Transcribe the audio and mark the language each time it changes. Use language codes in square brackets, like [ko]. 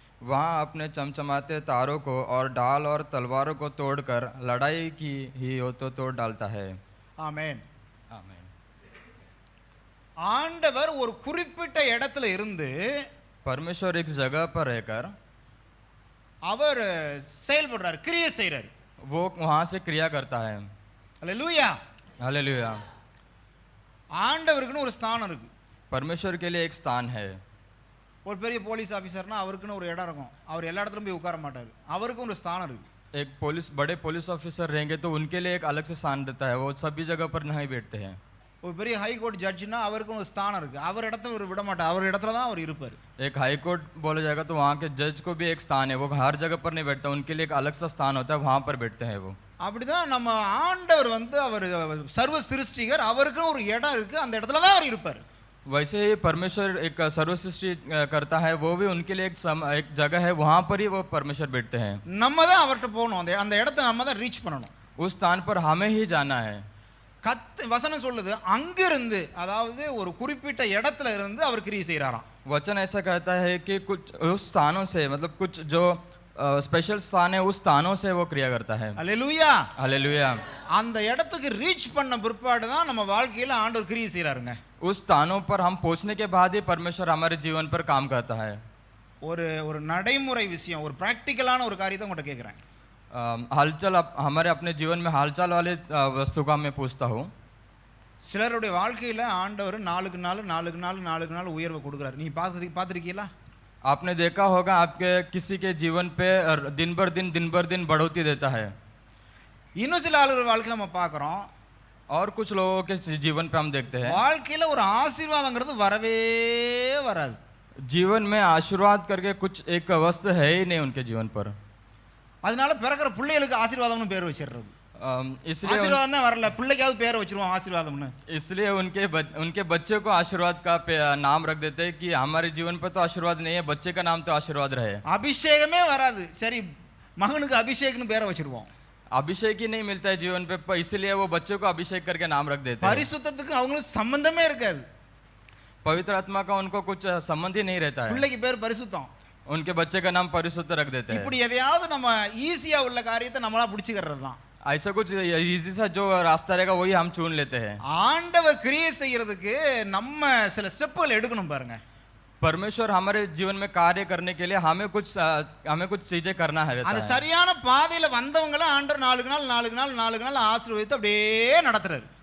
[hi] वहाँ अपने चमचमाते तारों को और ढाल और तलवारों को तोड़कर लड़ाई की ही हो तो तोड़ डालता है. [ta] ஆமென். [hi] आमीन. [ta] ஆண்டவர் ஒரு குறிப்பிட்ட இடத்துல இருந்து [hi] परमेश्वर एक जगह पर रहकर [ta] அவர் செயல்படுறார், கிரியை செய்றார். [hi] वो वहाँ से क्रिया करता है. [ta] அல்லேலூயா. [hi] हालेलुया. [ta] ஆண்டவருக்குன்னு ஒரு ஸ்தானம் இருக்கு. [hi] परमेश्वर के लिए एक स्थान है. [ta] ஒரு பெரிய போலீஸ் ஆபீசர்னா அவருக்குன்னு ஒரு இடம் இருக்கும். அவர் எல்லா இடத்துலயும் போய் உட்கார மாட்டார். அவருக்கும் ஒரு ஸ்தானம் இருக்கு. [hi] एक बड़े पुलिस ऑफिसर रहेंगे तो उनके लिए एक अलग से स्थान रहता है. वो सभी जगह पर नहीं बैठते हैं. [ta] ஒரு பெரிய ஹை கோர்ட் ஜட்ஜ்னா அவருக்கும் ஒரு ஸ்தானம் இருக்கு. அவர் இடத்த அவர் விட மாட்டார். அவர் இடத்துல தான் அவர் இருப்பார். [hi] एक हाई कोर्ट बोला जाएगा तो वहाँ के जज को भी एक स्थान है. वो हर जगह पर नहीं बैठता. उनके लिए एक अलग सा स्थान होता है. वहाँ पर बैठते हैं वो. [ta] அப்படிதான் நம்ம ஆண்டவர் அவர் சர்வ சிருஷ்டிகர். அவருக்கும் ஒரு இடம் இருக்கு. அந்த இடத்துல தான் அவர் இருப்பார். [hi] वैसे ही परमेश्वर एक सर्व सृष्टि करता है. वो भी उनके लिए एक जगह है. वहाँ पर ही वो परमेश्वर बैठते हैं. [ta] நம்ம தான் அவர்கிட்ட போகணும். அந்த இடத்தை நம்ம தான் ரீச் பண்ணணும். [hi] उस स्थान पर हमें ही जाना है. [ta] வசனம் சொல்லுது அங்கிருந்து, அதாவது ஒரு குறிப்பிட்ட இடத்துல இருந்து அவர் கிரியை செய்றாராம். [hi] वचन ऐसा कहता है कि कुछ उस स्थानों से, मतलब कुछ जो स्पेशल स्थान है उस स्थानों से वो क्रिया करता है. [ta] அல்லேலூயா. [hi] हालेलुया. [ta] அந்த இடத்துக்கு ரீச் பண்ண பிற்பாடு தான் நம்ம வாழ்க்கையில ஆண்டவர் கிரியை செய்றாருங்க. [hi] उस स्थानों पर हम पहुंचने के बाद ही परमेश्वर हमारे जीवन पर काम करता है. [ta] ஒரு நடைமுறை விஷயம், ஒரு பிராக்டிக்கலான ஒரு காரியத்தை உங்கள்கிட்ட கேட்குறேன். [hi] हालचाल हमारे अपने जीवन में हालचाल वाले वस्तु का मैं पूछता हूँ. [ta] சிலருடைய வாழ்க்கையில ஆண்டவர் நாளுக்கு நாள் உயர்வை கொடுக்குறாரு. நீ பார்த்துருக்கீங்களா? [hi] आपने देखा होगा आपके किसी के जीवन पे दिन भर दिन बढ़ोतरी देता है. [ta] இன்னும் சில ஆளுடைய வாழ்க்கையில நம்ம பார்க்குறோம். [hi] और कुछ लोगों के जीवन पे हम देखते हैं [ta] வாழ்க்கையில ஒரு ஆசீர்வாதங்கிறது வரவே வராது. [hi] जीवन में आशीर्वाद करके कुछ एक वस्तु है ही नहीं उनके जीवन पर. [ta] அதனால பிறக்கிற பிள்ளைகளுக்கு ஆசீர்வாதம்னு பேர் வச்சிடுறது. [hi] इसलिए [ta] ஆசீர்வாதம் தான் வரல, பிள்ளைக்காவது பேர் வச்சிருவோம் ஆசீர்வாதம்னு. [hi] इसलिए उनके बच्चे को आशीर्वाद का नाम रख देते हैं कि हमारे जीवन पर तो आशीर्वाद नहीं है, बच्चे का नाम तो आशीर्वाद रहे. [ta] அபிஷேகமே வராது, சரி மகனுக்கு அபிஷேக்னு பேரை வச்சிருவோம். [hi] अभिषेक ही नहीं मिलता है जीवन पे, इसलिए वो बच्चों को अभिषेक करके नाम रख देते हैं. [ta] பரிசுத்தத்துக்கு அவங்களுக்கு சம்பந்தமே இருக்காது. [hi] पवित्र आत्मा का उनको कुछ संबंध ही नहीं रहता है. [ta] பிள்ளைக்கு பேர் பரிசுத்தம். [hi] उनके बच्चे का नाम परिशुद्ध रख देते हैं. [ta] இப்படி எதையாவது நம்ம ஈஸியா உள்ள காரியத்தை நம்மளா பிடிச்சிக்கிறது தான். [hi] ऐसा कुछ इजी सा जो रास्ता रहेगा वही हम चुन लेते हैं. [ta] ஆண்டவர் கிரியை செய்யறதுக்கு நம்ம சில ஸ்டெப்புகள் எடுக்கணும் பாருங்க. [hi] परमेश्वर हमारे जीवन में कार्य करने के लिए हमें कुछ चीजें करना है. [ta] அந்த சரியான பாதையில வந்தவங்கள ஆண்டவர் நாளுக்கு நாள் ஆசீர்வதித்து அப்படியே நடத்துறாரு.